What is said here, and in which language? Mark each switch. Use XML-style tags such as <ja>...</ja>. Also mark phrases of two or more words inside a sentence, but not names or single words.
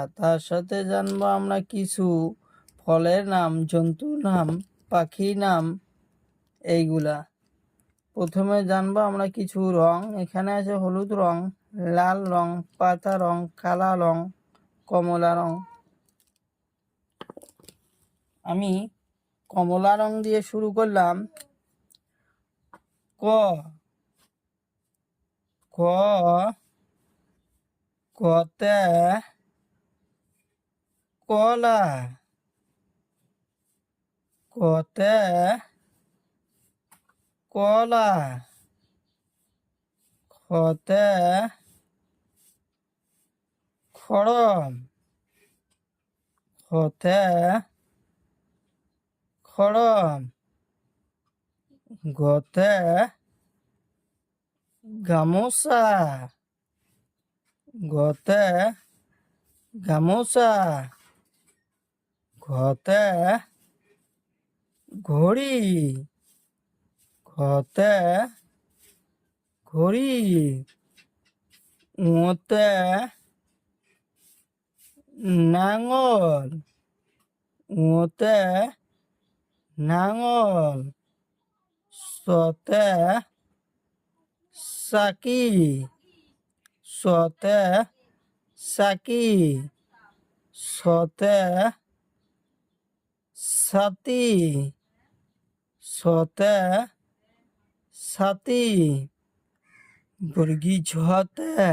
<bn>তার সাথে জানবো আমরা কিছু ফলের নাম, জন্তুর নাম, পাখির নাম, এইগুলা। প্রথমে জানবো আমরা কিছু রং। এখানে আছে হলুদ রং, লাল রং, পাতা রং, কালা রং, কমলা রং। আমি কমলা রং দিয়ে শুরু করলাম। ক ক কতে কলা, কতে কলা, খতে খড়ম, খতে খড়ম, গতে গামোচা, গতে গামোচা, ঘতে ঘড়ি, ঘতে ঘড়ি, উঁতে নাঙল, উঁতে নাঙল, সতে সাকি, সতে সাকি, সতে সাতি, সতে সাতি, বর্গী ঝতে</bn>